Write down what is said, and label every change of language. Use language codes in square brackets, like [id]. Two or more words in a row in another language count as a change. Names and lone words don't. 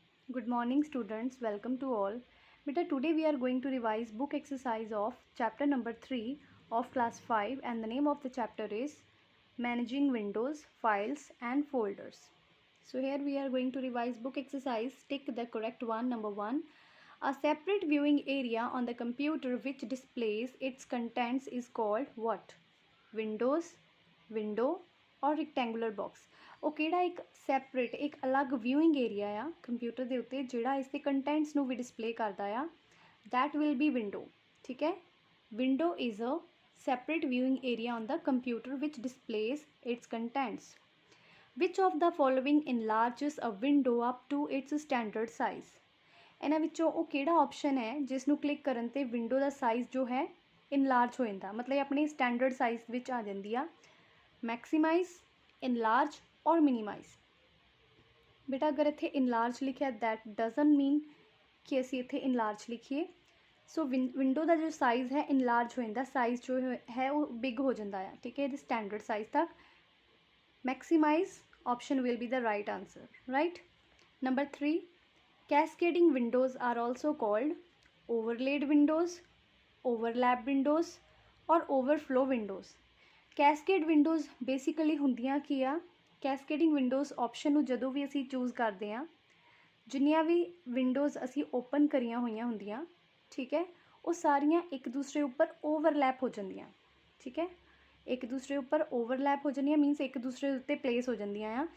[en] Good morning students, welcome to all. Beta, today we are going to revise book exercise of chapter number 3 of class 5 and the name of the chapter is Managing Windows, Files and Folders. So here we are going to revise book exercise. Tick the correct one. Number 1. A separate viewing area on the computer which displays its contents is called what? Windows, window or rectangular box. [pa] ਉਹ ਕਿਹੜਾ ਇੱਕ ਸੈਪਰੇਟ ਇੱਕ ਅਲੱਗ [en] viewing area [pa] ਆ ਕੰਪਿਊਟਰ ਦੇ ਉੱਤੇ ਜਿਹੜਾ ਇਸ ਦੇ ਕੰਟੈਂਟਸ ਨੂੰ ਵੀ ਡਿਸਪਲੇ ਕਰਦਾ ਆ [en] that will be window. [pa] ਠੀਕ ਹੈ, [en] window is a separate viewing area on the computer which displays its contents. Which of the following enlarges a window up to its standard size? [pa] ਇਹਨਾਂ ਵਿੱਚੋਂ ਉਹ ਕਿਹੜਾ ਆਪਸ਼ਨ ਹੈ ਜਿਸ ਨੂੰ ਕਲਿੱਕ ਕਰਨ ਤੇ ਵਿੰਡੋ ਦਾ ਸਾਈਜ਼ ਜੋ ਹੈ ਇਨਲਾਰਜ ਹੋ ਜਾਂਦਾ, ਮਤਲਬ ਆਪਣੀ [en] standard size [pa] ਵਿੱਚ ਆ ਜਾਂਦੀ ਆ। [en] maximize, enlarge or minimize. [pa] ਬੇਟਾ ਅਗਰ ਇੱਥੇ ਇਨਲਾਰਜ ਲਿਖਿਆ [en] that doesn't mean [pa] ਕਿ ਅਸੀਂ ਇੱਥੇ ਇਨਲਾਰਜ ਲਿਖੀਏ। ਸੋ ਵਿੰਡੋ ਦਾ ਜੋ ਸਾਈਜ਼ ਹੈ ਇਨਲਾਰਜ ਹੋ ਜਾਂਦਾ, ਸਾਈਜ਼ ਜੋ ਹੈ ਉਹ ਬਿਗ ਹੋ ਜਾਂਦਾ ਆ। ਠੀਕ ਹੈ, ਇਹਦੇ [en] standard size ਤੱਕ। ਮੈਕਸੀਮਾਈਜ਼ option will be the right answer, right? Number 3, cascading windows are also called overlaid windows, overlap windows or overflow windows. Cascade windows basically [pa] ਹੁੰਦੀਆਂ ਕੀ ਆ? [en] Cascading windows option [pa] ਨੂੰ ਜਦੋਂ ਵੀ ਅਸੀਂ ਚੂਜ਼ ਕਰਦੇ ਹਾਂ, ਜਿੰਨੀਆਂ ਵੀ ਵਿੰਡੋਜ਼ ਅਸੀਂ ਓਪਨ ਕਰੀਆਂ ਹੋਈਆਂ ਹੁੰਦੀਆਂ, ਠੀਕ ਹੈ, ਉਹ ਸਾਰੀਆਂ ਇੱਕ ਦੂਸਰੇ ਉੱਪਰ ਓਵਰਲੈਪ ਹੋ ਜਾਂਦੀਆਂ। ਠੀਕ ਹੈ, ਇੱਕ ਦੂਸਰੇ ਉੱਪਰ ਓਵਰਲੈਪ ਹੋ ਜਾਂਦੀਆਂ ਮੀਨਸ ਇੱਕ ਦੂਸਰੇ ਉੱਤੇ ਪਲੇਸ ਹੋ ਜਾਂਦੀਆਂ ਆ।